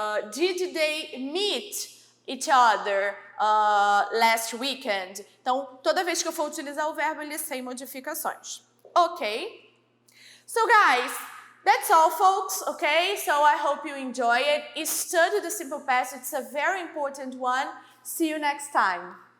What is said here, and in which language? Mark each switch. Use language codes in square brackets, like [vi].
[en] Did they meet each other last weekend? [pt] Então, toda vez que eu for utilizar o verbo, ele é sem modificações, ok? [en] So, guys, that's all, folks, okay? So, I hope you enjoy it. Study the simple past. It's a very important one. See you next time.